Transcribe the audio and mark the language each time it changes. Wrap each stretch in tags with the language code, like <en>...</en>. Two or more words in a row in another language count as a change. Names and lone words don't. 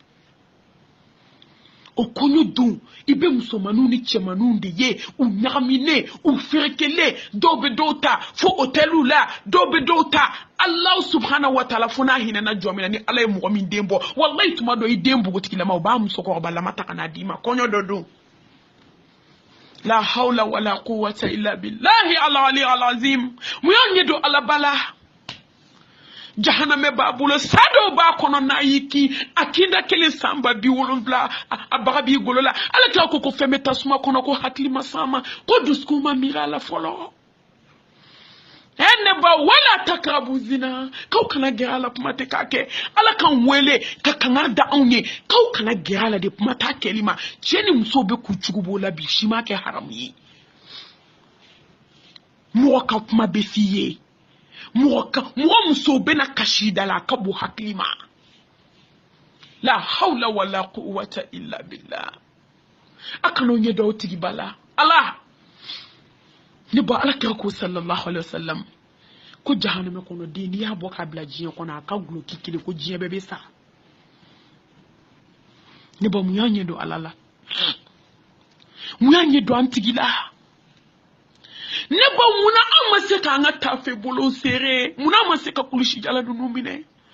<bm>o kɔɲɔ don i bɛ musomaninw ni cɛmaninw de ye u ɲagaminen u ferekelen dɔw bɛ dɔw ta fo hôteliw la dɔw bɛ dɔw ta</bm> <ar>الله سبحانه و</ar> <bm>ta'ala fo n'a hinɛna jɔ min na ni ala ye mɔgɔ min den bɔ wallahi tuma dɔ i den npogotigilama u b'a musokɔrɔbalama ta ka n'a d'i ma kɔɲɔ dɔ don</bm> <ar>لا حول ولا قوة إلا بالله العلي العظيم</ar> <bm>mun y'a ɲɛ don ala bala jahanamɛ b'a bolo sadɔw b'a kɔnɔ n'a y'i kin a kinda kelen san ba 70 a baga b'i golo la ala kira ko fɛn bɛ tasuma kɔnɔ ko hakili ma s'a ma ko dusukun ma miiri a la fɔlɔ ne ba</bm> <ar>ولا تقربوا الزنا</ar> <bm>k'aw kana gɛrɛ a la kuma tɛ k'a kɛ ala kan wele ka kangari da anw ye k'aw kana gɛrɛ a la de kuma t'a kɛli ma cɛ ni muso bɛ k'u cogo b'o la bi si ma kɛ haramu ye mɔgɔ ka kuma bɛ f'i ye mɔgɔ muso bɛna kasi da la a ka bon hakili ma</bm> <ar>لا حول ولا قوة إلا بالله</ar> <bm>a kana ɲɛ dɔw tigi ba la ala ne ba ala kira ko</bm> <ar>صلى الله عليه وسلم</ar> <bm>ko jahanama kɔnɔ den n'i y'a bɔ k'a bila diɲɛ kɔnɔ a ka guloki kelen ko diɲɛ bɛɛ bɛ sa ne ba mun y'a ɲɛ don ala la mun y'a ɲɛ don an tigi la ne ba mun na an ma se k'an ka tafe bolo serré mun na an ma se ka kulusi jala ninnu minɛ</bm>